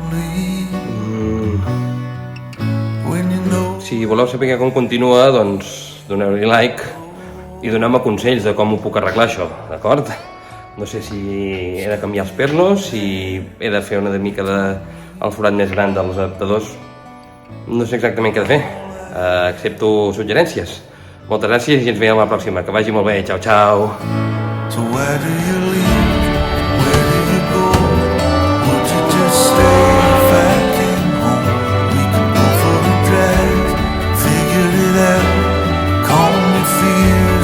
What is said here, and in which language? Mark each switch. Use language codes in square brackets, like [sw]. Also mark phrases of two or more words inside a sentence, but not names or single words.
[ca] Si voleu saber com continua, doncs doneu-li like i doneu-me consells de com ho puc arreglar, això, d'acord? No sé si he de canviar els pernos, si he de fer una mica el forat més gran dels adaptadors. No sé exactament què he de fer. Accepto suggerències. Moltes gràcies i ens veiem a la pròxima. Que vagi molt bé. Ciao, ciao. [en] So where do you leave? Where do you go? Would you just stay if I came home? We could go for a drive, figure it out, calm your fears.